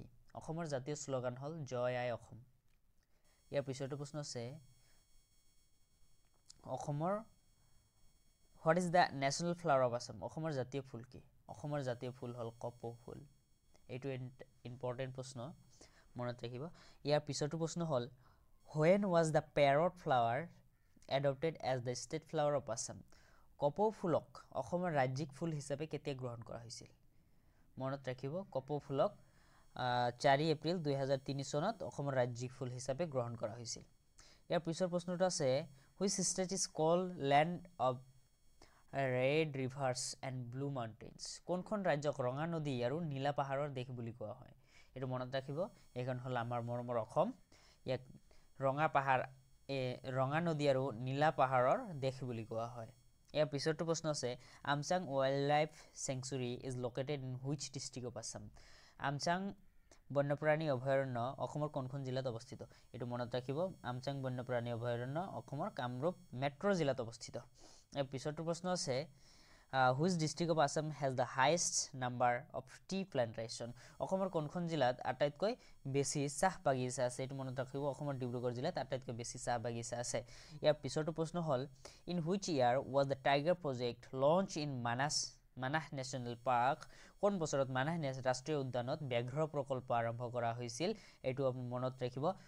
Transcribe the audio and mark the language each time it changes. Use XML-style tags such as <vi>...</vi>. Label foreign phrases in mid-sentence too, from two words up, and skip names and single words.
<as>অসমৰ জাতীয় শ্লোগান হ'ল জয় আই অসম। ইয়াৰ পিছৰটো প্ৰশ্ন আছে অসমৰ</as> <en>what is the national flower of Assam?</en> <as>অসমৰ জাতীয় ফুল কি? অসমৰ জাতীয় ফুল হ'ল কপৌ ফুল। এইটো ইম্পৰ্টেণ্ট প্ৰশ্ন মনত ৰাখিব। ইয়াৰ পিছৰটো প্ৰশ্ন হ'ল</as> <en>when was the parrot flower adopted as the state flower of Assam?</en> <as>কপৌ ফুলক অসমৰ ৰাজ্যিক ফুল হিচাপে কেতিয়া গ্ৰহণ কৰা হৈছিল? মনত ৰাখিব কপৌ ফুলক 4 এপ্ৰিল 2003 চনত অসমৰ ৰাজ্যিক ফুল হিচাপে গ্ৰহণ কৰা হৈছিল। ইয়াৰ পিছৰ প্ৰশ্নটো আছে</as> <en>which state is called land of red rivers and blue mountains</en> <as>কোনখন ৰাজ্যক ৰঙা নদী আৰু নীলা পাহাৰৰ দেশ বুলি কোৱা হয় এটো মনত ৰাখিব এখন হল আমাৰ মৰমৰ অসম ইয়াক ৰঙা পাহাৰ ৰঙা নদী আৰু নীলা পাহাৰৰ দেশ বুলি কোৱা হয় ইয়াৰ পিছৰটো প্ৰশ্ন আছে</as> <en>Amchang wildlife sanctuary is located in which district of Assam</en> <as>আমচাং বন্যপ্ৰাণী অভয়াৰণ্য অসমৰ কোনখন জিলাত অৱস্থিত এটো মনত ৰাখিব আমচাং বন্যপ্ৰাণী অভয়াৰণ্য অসমৰ কামৰূপ মেট্ৰ' জিলাত অৱস্থিত ইয়াৰ পিছৰটো প্ৰশ্ন আছে</as> <en>which district of Assam has the highest number of tea plantation</en> <as>অসমৰ কোনখন জিলাত আটাইতকৈ বেছি চাহ বাগিচা আছে এটো মনত ৰাখিব অসমৰ ডিব্ৰুগড় জিলাত আটাইতকৈ বেছি চাহ বাগিচা আছে ইয়াৰ পিছৰটো প্ৰশ্ন হ'ল</as> <en>in which year was the tiger project launch in Manah national park</en> <as>কোন বছৰত মানাহ ৰাষ্ট্ৰীয় উদ্যানত ব্যাঘ্ৰ প্ৰকল্প আৰম্ভ কৰা হৈছিল এটো আপুনি মনত ৰাখিব</as>